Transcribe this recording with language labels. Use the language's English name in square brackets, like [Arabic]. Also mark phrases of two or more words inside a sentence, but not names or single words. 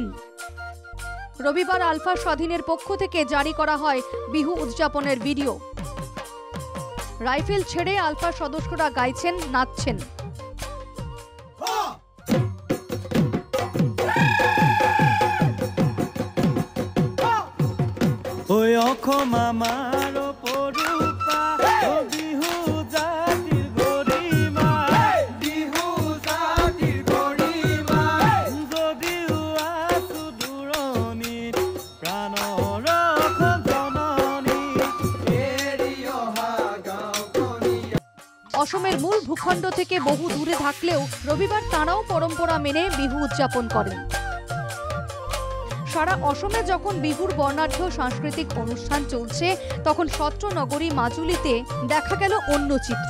[Bangla] রবিবার আলফা স্বাধীনের পক্ষ থেকে জারি করা হয় বিহু উদযাপনের ভিডিও। রাইফেল ছেড়ে আলফা সদস্যরা গাইছেন, নাচছেন। [Assamese] ওই অসম আমাৰ পৰুপা বিহু জাতিৰ গৰিমা, বিহু জাতিৰ গৰিমা, যদিও আছো দূৰণিত প্ৰাণৰ জননী এৰি অহা গাঁওখনি। [Bangla] অসমের মূল ভূখণ্ড থেকে বহু দূরে থাকলেও রবিবার তাঁরাও পরম্পরা মেনে বিহু উদযাপন করেন। সারা অসমে যখন বিহুর বর্ণাঢ্য সাংস্কৃতিক অনুষ্ঠান চলছে, তখন সত্রনগরী মাজুলিতে দেখা গেল অন্য চিত্র।